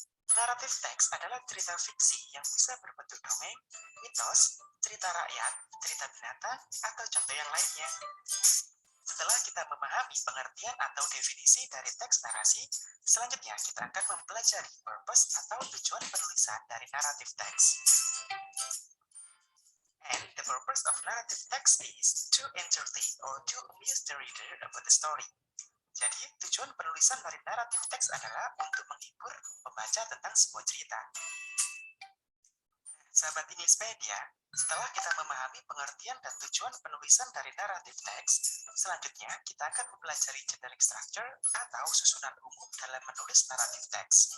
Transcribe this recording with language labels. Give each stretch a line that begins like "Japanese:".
Indonesian: Naratif teks adalah cerita fiksi yang bisa berbentuk dongeng, mitos, cerita rakyat, cerita binatang, atau contoh yang lainnya. Setelah kita memahami pengertian atau definisi dari teks narasi, selanjutnya kita akan mempelajari purpose atau tujuan penulisan dari naratif teks.
English: And the purpose of narrative text is to entertain or to amuse the reader about the story.
Indonesian: Jadi, tujuan penulisan dari naratif teks adalah untuk menghibur pembaca tentang sebuah cerita. Sahabat Innispedia, setelah kita memahami pengertian dan tujuan penulisan dari naratif teks, selanjutnya kita akan mempelajari generic structure atau susunan umum dalam menulis naratif teks.